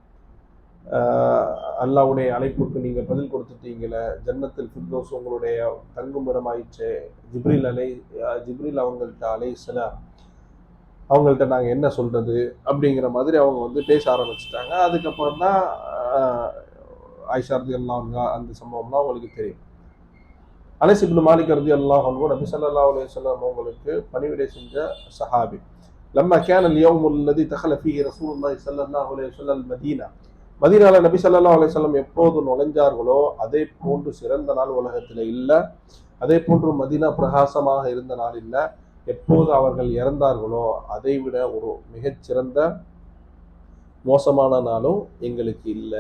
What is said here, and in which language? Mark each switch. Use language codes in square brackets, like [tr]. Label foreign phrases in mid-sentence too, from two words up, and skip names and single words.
[ta] அல்லாஹ்வுடைய அழைப்புக்கு நீங்க பதில் கொடுத்துட்டீங்களே, ஜன்னத்தில் ஃபிர்தௌஸ் உங்களுடைய தங்கும் இடமாயிற்று, ஜிப்ரீல் அவங்கள்ட்ட அலைஹிஸ்ஸலாம் அவங்கள்ட்ட நாங்கள் என்ன சொல்றது அப்படிங்கிற மாதிரி அவங்க வந்து பேச ஆரம்பிச்சிட்டாங்க. அதுக்கப்புறம் தான் ஆயிஷா [ar] رضي الله عنها [ta] அந்த சம்பவம்லாம் அவங்களுக்கு தெரியும். அனஸ் இப்னு மாலிக் [ar] رضي الله عنه [ta] நபி [ar] صلى الله عليه وسلم [ta] அவங்களுக்கு பணிவிடை செஞ்ச சஹாபி. [ar] لما كان اليوم الذي دخل فيه رسول الله صلى الله عليه وسلم المدينة. [ta] மதீனால நபி [ar] صلى الله عليه وسلم [ta] எப்போது நுழைஞ்சார்களோ அதே போன்று சிறந்த நாள் உலகத்தில் இல்லை. அதே போன்று மதீனா பிரகாசமாக இருந்த நாள் இல்லை. எப்போது அவர்கள் இறந்தார்களோ அதை விட ஒரு மிகச்சிறந்த மோசமான நாளும் எங்களுக்கு இல்லை.